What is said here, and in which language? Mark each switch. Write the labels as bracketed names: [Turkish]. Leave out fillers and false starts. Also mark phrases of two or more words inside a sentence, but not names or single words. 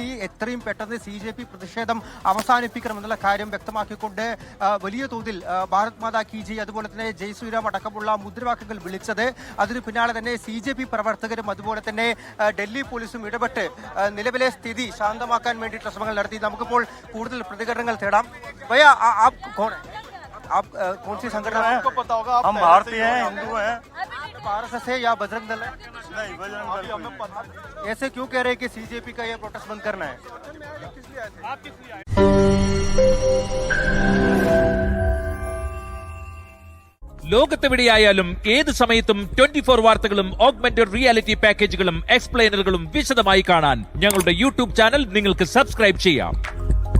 [Malayalam] എത്രയും പെട്ടെന്ന് CJP പ്രതിഷേധം അവസാനിപ്പിക്കണമെന്നുള്ള കാര്യം വ്യക്തമാക്കിക്കൊണ്ട് വലിയ തോതിൽ [Hindi] भारत माता की जय [Malayalam] അതുപോലെ തന്നെ [Hindi] जय श्रीराम [Malayalam] അടക്കമുള്ള മുദ്രാവാക്യങ്ങൾ വിളിച്ചത്. അതിനു പിന്നാലെ തന്നെ CJP പ്രവർത്തകരും അതുപോലെ തന്നെ ഡൽഹി പോലീസും ഇടപെട്ട് നിലവിലെ സ്ഥിതി ശാന്തമാക്കാൻ വേണ്ടിയിട്ടുള്ള ശ്രമങ്ങൾ നടത്തി. നമുക്കിപ്പോൾ കൂടുതൽ പ്രതികരണങ്ങൾ തേടാം. [Hindi] आप कौन सी संगठन है? आपको पता होगा, हम भारतीय हैं, हिंदू हैं। RSS है या बजरंग दल है? नहीं, बजरंग दल हमें पता। ऐसे क्यों कह रहे हैं कि CJP का ये प्रोटेस्ट बंद करना है? [Malayalam] ലോകത്തെവിടെയായാലും ഏത് സമയത്തും 24 വാർത്തകളും [English] augmented reality [Malayalam] പാക്കേജുകളും എക്സ്പ്ലെയിനറുകളും വിശദമായി കാണാൻ ഞങ്ങളുടെ YouTube ചാനൽ നിങ്ങൾക്ക് സബ്സ്ക്രൈബ് ചെയ്യാം.